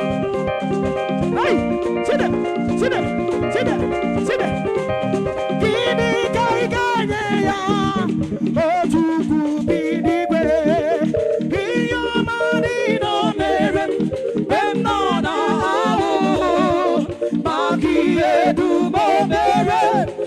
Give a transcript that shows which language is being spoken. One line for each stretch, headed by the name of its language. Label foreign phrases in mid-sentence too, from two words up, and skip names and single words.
English: Hey! Sit there! Sit there! Sit there! Sit there!
Igbo: Gịnị ka ị ga-enye ya? O Chukwu bi n'igwe. Ihe ọma niile o mere m, mgbe m nọ n'ahụhụ, maka ihe dum o mere m.